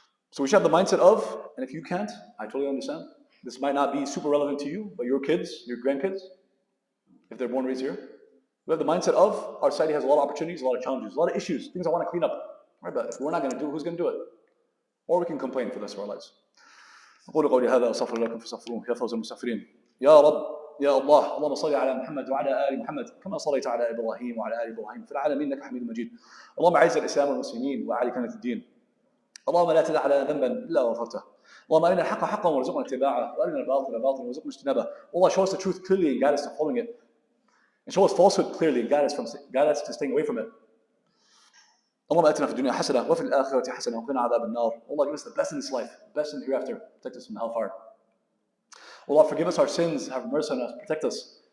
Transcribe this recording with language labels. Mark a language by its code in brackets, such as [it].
[en] So we should have the mindset of, and if you can't, I totally understand. This might not be super relevant to you, but your kids, your grandkids, if they're born and raised here, we have the mindset of, our society has a lot of opportunities, a lot of challenges, a lot of issues, things I want to clean up. Right, but if we're not going to do it, who's going to do it? Or we can complain for the rest of our lives. [ar] أقول قولي هذا وأستغفر لكم فاستغفروه يا فوز المستغفرين. يا رب يا الله اللهم صل على محمد وعلى آل محمد كما صليت على إبراهيم وعلى آل إبراهيم في العالمين إنك حميد مجيد. اللهم أعز الإسلام والمسلمين وأعلي كلمة الدين. اللهم لا تدع لنا ذنبا إلا غفرته. اللهم أرنا الحق حقا وارزقنا اتباعه وأرنا الباطل باطلا وارزقنا اجتنابه. [en] Allah, show us the truth clearly and guide us to following it. And show us falsehood clearly and guide us to staying away from it. [ar] اللهم اتنا في الدنيا حسنه وفي الاخره حسنه وقنا عذاب النار. [en] Allah, give us the best in this life, best in the hereafter. Protect us from hellfire. Allah, forgive us our sins, have mercy on us, protect us.